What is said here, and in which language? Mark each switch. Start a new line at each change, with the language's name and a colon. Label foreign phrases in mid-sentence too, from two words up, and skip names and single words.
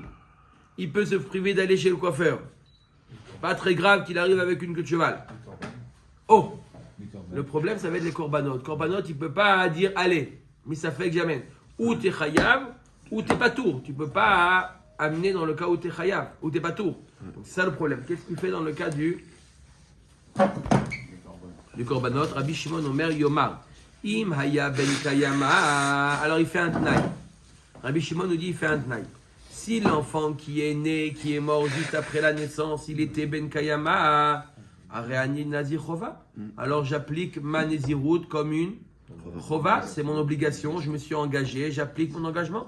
French: Il peut se priver d'aller chez le coiffeur. Pas très grave qu'il arrive avec une queue de cheval. Oh! Le problème, ça va être les korbanot. Korbanot, il ne peut pas dire allez, mais ça fait que j'amène. Ou t'es chayav, ou t'es pas tour. Tu ne peux pas amener dans le cas où t'es chayav, ou t'es pas tour. Donc c'est ça le problème. Qu'est-ce qu'il fait dans le cas du korbanot?
Hebrew: רבי שמעון אומר יאמר. אם היה בן קיימא.
French: Alors il fait un tnaï. Rabbi Shimon nous dit il fait un tnaï. Si l'enfant qui est né, qui est mort juste après la naissance, il était
Hebrew: בן קיימא הריני נזיר חובה.
French: Alors j'applique ma nézirut comme une chova, c'est mon obligation, je me suis engagé, j'applique mon engagement.